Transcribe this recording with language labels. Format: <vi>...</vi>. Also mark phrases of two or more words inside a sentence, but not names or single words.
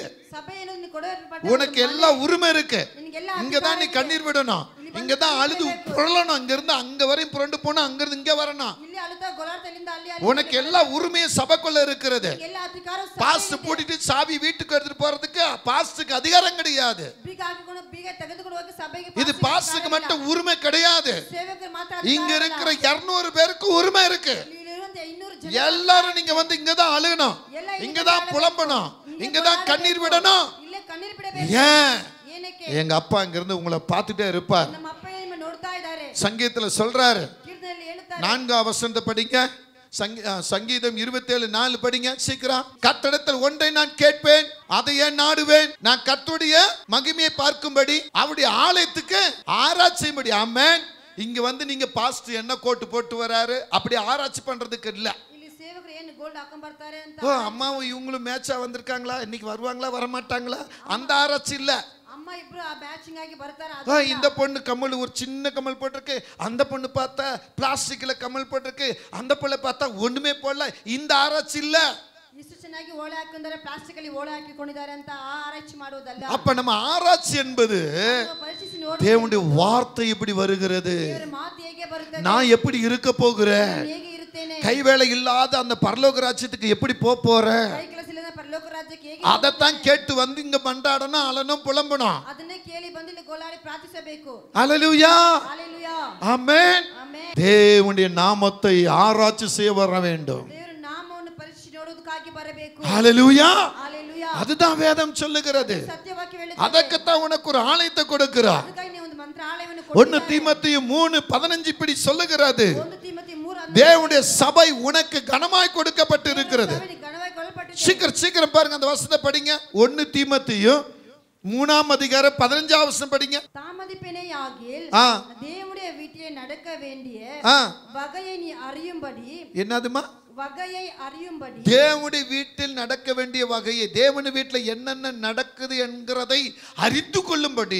<kn>ಸಭೆಯನ್ನು ನೀನು ಕೊಡೋ</kn> <ta>உனக்கு எல்லா உரிமை இருக்கு. இங்கதான் நீ கண்ணீர் விடணும், இங்கதான் அழுது புரளணும், இங்க இருந்து அங்க வரையும் புரண்டு போனா அங்க இருந்து இங்க வரணும்.</ta> <kn>ಇಲ್ಲಿ ಅಳುತ್ತಾ ಗೋಳಾಡ್ತಲಿಂದ ಅಲ್ಲಿ</kn> <ta>உனக்கு எல்லா உரிமையும் சபைக்குள்ள இருக்கிறது.</ta> <kn>ಎಲ್ಲ ಅಧಿಕಾರ</kn> <ta>பாஸ்ட் பூட்டிட்டு சாவி வீட்டுக்கு எடுத்துட்டு போறதுக்கு பாஸ்டுக்கு அதிகாரம் கிடையாது.</ta> <kn>ಬೀಗ ಹಾಕಿಕೊಂಡು ಬೀಗ ತೆಗೆದುಕೊಂಡು ಹೋಗಿ ಸಭೆಗೆ</kn> <ta>இது பாஸ்டுக்கு மட்டும் உரிமை கிடையாது.</ta> <kn>ಸೇವಕರು ಮಾತ್ರ</kn> <ta>இங்க இருக்கிற 200 பேருக்கு உரிமை இருக்கு.</ta> <kn>ಇಲ್ಲಿರುವಂತ 200 ಜನ</kn> <ta>எல்லாரும் நீங்க வந்து இங்கதான் அழுகணும், இங்கதான் புலம்பணும், இங்கதான் கண்ணீர் விடணும்.</ta> <kn>ಇಲ್ಲೇ ಕಣ್ಣೀರು ಬಿಡಬೇಕು.</kn> <ta>ஏன்?</ta> <kn>ಏನಕ್ಕೆ?</kn> <ta>எங்க அப்பா இங்க இருந்து உங்களை பார்த்துட்டே இருப்பார்.</ta> <kn>ನಮ್ಮ ಅಪ್ಪ ನಿಮ್ಮ ನೋಡ್ತಾ ಇದ್ದಾರೆ.</kn> <ta>சங்கீதத்துல சொல்றாரு,</ta> <kn>ಕೀರ್ತನೆಯಲ್ಲಿ ಹೇಳುತ್ತಾರೆ,</kn> <ta>4ஆம் வசனத்தை படிங்க. சங்கீதம் 27:4 படிங்க சீக்கிரம். கர்த்தரிடத்தில் ஒன்றை நான் கேட்பேன், அதை ஏன் நாடுவேன், நான் கர்த்தருடைய மகிமையை பார்க்கும்படி அவருடைய ஆலயத்துக்கு ஆராய்ச்சி செய்யும்படி. ஆமென். இங்க வந்து நீங்க பாஸ்ட் என்ன கோட்டு போட்டு வராரு அப்படி ஆராய்ச்சி பண்றதுக்கு இல்ல.</ta> <kn>ಇಲ್ಲಿ ಸೇವಕರು ಏನು ಗೋಲ್ಡ್ ಹಾಕೊಂಡ್ ಬರ್ತಾರೆ ಅಂತ,</kn> <ta>ஓ அம்மாவும் இவங்களும் மேட்சா வந்திருக்காங்களா, இன்னைக்கு வருவாங்களா வரமாட்டாங்களா, அந்த ஆராய்ச்சி இல்ல.</ta> <kn>ಅಮ್ಮ ಇಬ್ರು ಆ ಮ್ಯಾಚಿಂಗ್ ಆಗಿ ಬರ್ತಾರೆ.</kn> <ta>இந்த பொண்ணு கம்மல் ஒரு சின்ன கம்மல் போட்டிருக்கு, அந்த பொண்ணு பார்த்தா பிளாஸ்டிக்ல கம்மல் போட்டிருக்கு, அந்த பிள்ளை பார்த்தா ஒண்ணுமே போடல, இந்த ஆராய்ச்சி இல்ல.</ta> <kn>ಇಷ್ಟು ಚೆನ್ನಾಗಿ ಓಳೆ ಹಾಕಿದ್ದಾರೆ, ಪ್ಲಾಸ್ಟಿಕ್ ಅಲ್ಲಿ ಓಳೆ ಹಾಕಿಕೊಂಡಿದ್ದಾರೆ ಅಂತ ಆ ಆರಾய்ச்சி ಮಾಡುವುದಲ್ಲ.</kn> <ta>அப்ப நம்ம ஆராய்ச்சி என்பது</ta> <kn>ಪರಿಶೀಲಿಸಿ ನೋಡಿ</kn> <ta>தேவனுடைய வார்த்தை எப்படி வருகிறது,</ta> <kn>ದೇವರ ಮಾತು ಹೇಗೆ ಬರುತ್ತದೆ,</kn> <ta>நான் எப்படி இருக்க போகிறேன்,</ta> <kn>ಹೇಗೆ ಇರುತ್ತೇನೆ,</kn> <ta>கைவேளை இல்லாத அந்த பரலோக ராஜ்யத்துக்கு எப்படி போறேன்,</ta> <kn>ಕೈ ಕೆಲಸ ಇಲ್ಲದ ಪರಲೋಕ ರಾಜ್ಯಕ್ಕೆ ಹೇಗೆ,</kn> <ta>அதைத்தான் கேட்டு வந்து இங்க மண்டாடணும், அலனும் புலம்பணும்.</ta> <kn>ಅದನ್ನೇ ಕೇಳಿ ಬಂದು ಇಲ್ಲಿ ಗೋಳಾಡಿ ಪ್ರಾರ್ಥಿಸಬೇಕು.</kn> <ta>ஹல்லேலூயா, ஹalleluya, ஆமென்.</ta> <kn>ಆಮೆನ್.</kn> <ta>தேவனுடைய நாமத்தை ஆராய்ச்சி செய்ய வர வேண்டும்.</ta> <kn>ದೇವರ ನಾಮವನ್ನು ಪರಿಶೀಲಿಸಿ ನೋಡುವುದಕ್ಕಾಗಿ ಬರಬೇಕು.</kn> <ta>ஹல்லேலூயா, ஹalleluya, அதுதான் வேதம் சொல்லுகிறது.</ta> <kn>ಸತ್ಯವಾಕ್ಯ ಹೇಳುತ್ತದೆ.</kn> <ta>அதற்குத்தான் உனக்கு ஒரு ஆலயத்தை கொடுக்கிறார்.</ta> <kn>ಅದಕ್ಕಾಗಿ ನೀವು ಒಂದು ಮಂತ್ರಾಲಯವನ್ನು</kn> <ta>1 தீமோத்தேயு 3:15 இப்படி சொல்லுகிறது,</ta> <kn>1 ತಿಮೋಥಿ 3</kn> <ta>தேவனுடைய சபை உனக்கு கனமாய் கொடுக்கப்பட்டு இருக்கிறது.</ta> <kn>ಘನವಾಗಿ ಕೊಡಲ್ಪಟ್ಟಿದೆ.</kn> <ta>சீக்கிரம் பாருங்க, அந்த வசனத்தை படிங்க. 1 தீமோத்தேயு 3:15 வசனம் படிங்க. தாமதிப்பினையாகில் தேவனுடைய வீட்டிலே நடக்க வேண்டிய வகையை நீ அறியும்படி. என்னதுமா? வகையை அறியும்படி. தேவனுடைய வீட்டில் நடக்க வேண்டிய வகையை, தேவனுடைய வீட்டில் என்னென்ன நடக்குது என்கிறதை அறிந்து கொள்ளும்படி</ta>